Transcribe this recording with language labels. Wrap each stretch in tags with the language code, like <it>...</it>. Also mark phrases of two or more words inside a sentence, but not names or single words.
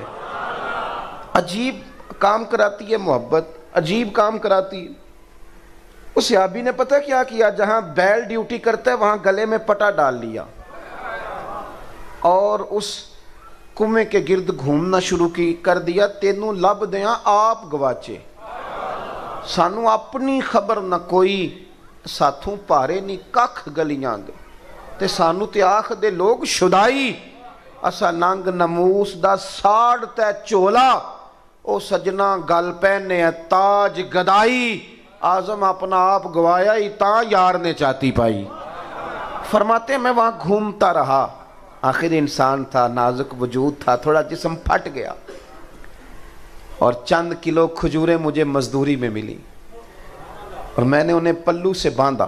<ur>عجیب کام کراتی ہے محبت, عجیب کام کراتی ہے. اس صحابی نے پتہ کیا کیا, جہاں بیل ڈیوٹی کرتا ہے وہاں گلے میں پٹا ڈال لیا اور اس کنویں کے گرد گھومنا شروع کر دیا.</ur> <pa>تینوں لب دیاں آپ گواچے, سانو اپنی خبر نہ کوئی, ساتھوں پارے نہیں ککھ گلیاں دے, تے سانو تے آخ دے لوگ شدائی. اسا ننگ نموس دا ساڑ تے چولا, او سجنا گل پہنے تاج گدائی. آزم اپنا آپ گوایا ہی تاں یار نے چاہتی پائی.</pa> <ur>فرماتے ہیں میں وہاں گھومتا رہا, آخر انسان تھا, نازک وجود تھا, تھوڑا جسم پھٹ گیا اور چند کلو کھجوریں مجھے مزدوری میں ملی اور میں نے انہیں پلو سے باندھا.</ur>